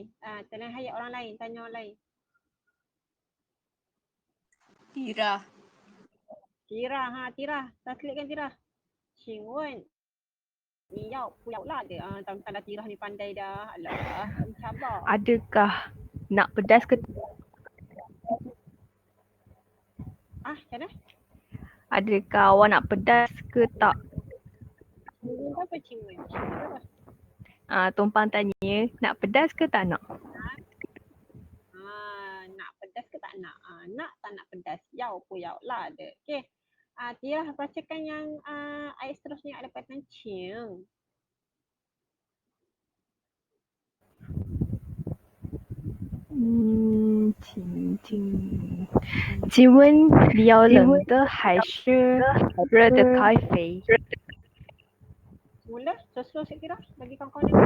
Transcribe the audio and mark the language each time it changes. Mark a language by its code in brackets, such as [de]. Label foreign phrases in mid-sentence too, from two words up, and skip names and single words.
[ms] Tanya hayat orang lain, tanya orang lain. Tira. Tira. Translatekan Tira. [zh] 请问你要不要辣的? [ms] Tanda Tira ni pandai dah. Alah, mencabar. Adakah nak pedas ke Macam mana? adakah awak nak pedas ke tak? Apa [zh] 请问? [ms] Tumpang tanya nak pedas ke tak nak? Nak pedas ke tak nak? Nak tak nak pedas? [zh] 要不要辣的. Okey. [ms] Tia bacakan yang ayat seterusnya ada perkataan cing. [zh] 请问你要冷的还是热的咖啡？ [ms] Mula, sesuai sikit Tira bagi kawan-kawan dengar.